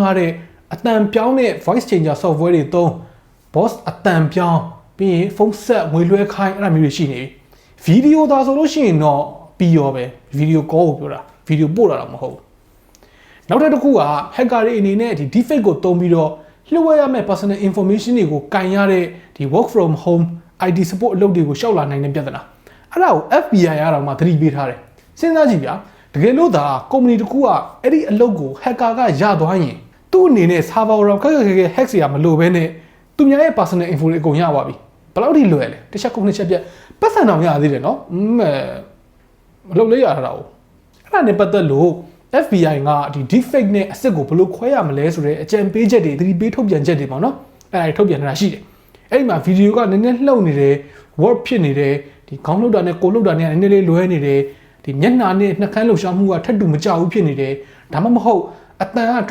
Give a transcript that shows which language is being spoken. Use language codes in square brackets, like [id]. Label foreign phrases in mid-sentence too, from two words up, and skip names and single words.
[my] ထားတဲ့အတန်ပြောင်းတဲ့ [en] voice changer software [my] တွေသုံး boss အတန်ပြောင်းပြီးရင်ဖုန်းဆက်ငွေလွှဲခိုင်းအဲ့ဒါမျိုးတွေရှိနေ ပြီဗီဒီယိုသာဆိုလို့ရှိရင်တော့ပြီးရောပဲဗီဒီယို call ကိုပြောတာဗီဒီယိုပို့တာတော့မဟုတ်ဘူးနောက်တစ်ခုက hacker တွေအနေနဲ့ဒီ deepfake ကိုသုံးပြီးတော့လျှို့ဝှက်ရမယ့် [en] personal information [my] တွေကိုကင်ရတဲ့ဒီ [en] work from home IT support [my] အလုပ်တွေကိုရှောက်လာနိုင်တဲ့ပြဿနာအဲ့ဒါကို FBI ရအောင်မှသတိပေးထားတယ်စဉ်းစားကြည့်ဗျာတကယ်လို့သာကုမ္ပဏီတစ်ခုကအဲ့ဒီအလုပ်ကို hacker ကရသွားရင်သူ့အနေ နဲ့ server ရောခက်ခဲ hack စရာမလိုဘဲနဲ့သူများရဲ့ [en] personal info [my] တွေအကုန်ရသွားပြီဘယ်လောက်ထိလွယ်လဲတစ်ချက်ခုနှစ်ချက်ပြတ်ပတ်စံတော်ရသေးတယ်နော်မလုပ်လေးရတာတော့အဲ့ဒါနဲ့ပတ်သက်လို့ FBI ကဒီ deepfake နဲ့အစ်စ်ကိုဘယ်လိုခွဲရမလဲဆိုတဲ့အကြံပေးချက်တွေသတိပေးထုတ်ပြန်ချက်တွေပေါ့နော်အဲ့ဒါထုတ်ပြန်နေတာရှိတယ်အဲ့ဒီမှာဗီဒီယိုကနည်းနည်းလှုပ်နေတယ် word ဖြစ်နေတယ်ဒီခေါင်းလှုပ်တာနဲ့ကိုယ်လှုပ်တာနဲ့နည်းနည်းလေးလွဲနေတယ်ဒီမျက်နှာနဲ့နှာခမ်းလှုပ်ရှားမှုကထပ်တူမကြဘူးဖြစ်နေတယ်ဒါမှမဟုတ်အတန်က